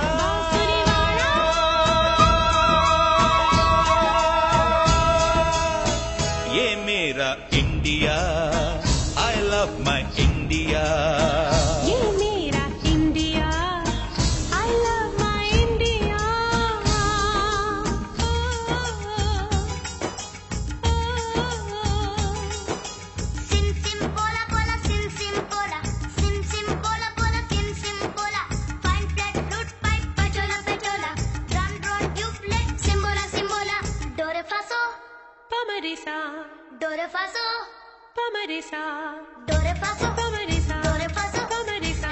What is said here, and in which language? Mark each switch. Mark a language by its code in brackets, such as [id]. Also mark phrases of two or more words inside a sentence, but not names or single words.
[hi] बांसुरी वाला। ये मेरा इंडिया, [en] I love my India। [hi] ये मेरा इंडिया, [en] I love my India। Sim sim pola pola sim sim pola, sim sim pola pola sim sim pola. Fine flat flute pipe pachola pachola, drum drum ukulele simbola simbola. Do re fa so, Pamarisa, do re fa so, pamarisa, do re fa so, pamarisa, do re fa so. pamarisa.